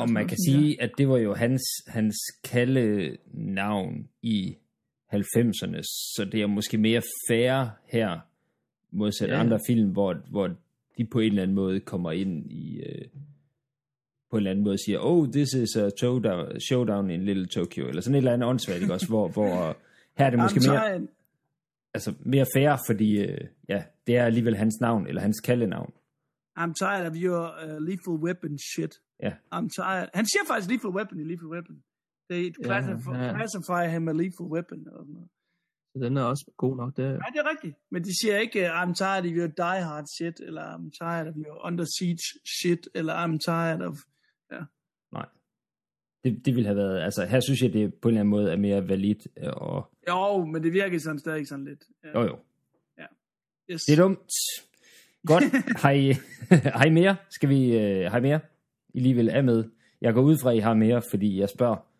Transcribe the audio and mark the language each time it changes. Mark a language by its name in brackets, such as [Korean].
[Danish] Og man kan sige, at det var jo hans kalde navn i 90'erne, så det er måske mere fair her, modsat andre film, hvor de på en eller anden måde kommer ind i, på en eller anden måde siger, [English] oh, this is a showdown in Little Tokyo, [Danish] eller sådan et eller andet åndssvagt, ikke også, hvor her er det måske mere, altså mere fair, fordi ja, det er alligevel hans navn, eller hans kaldenavn. [English] I'm tired of your lethal weapon shit. Yeah. I'm tired. [Danish] Han siger faktisk lethal weapon i Lethal Weapon. [English] Classify him a lethal weapon. [Danish] Så den er også god nok der. Ja, det er rigtigt. Men de siger ikke, [English] I'm tired of your diehard shit, [Danish] eller [English] I'm tired of your under siege shit, [Danish] eller [English] I'm tired of... [Danish] Ja. Nej. Det ville have været... Altså, her synes jeg, det på en eller anden måde er mere valid. Og... Jo, men det virker sådan stadig sådan lidt. Ja. Jo. Ja. Yes. Det er dumt. Godt. Hej mere. Skal vi... Hej mere. I lige vil af med. Jeg går ud fra, I har mere, fordi jeg spørger.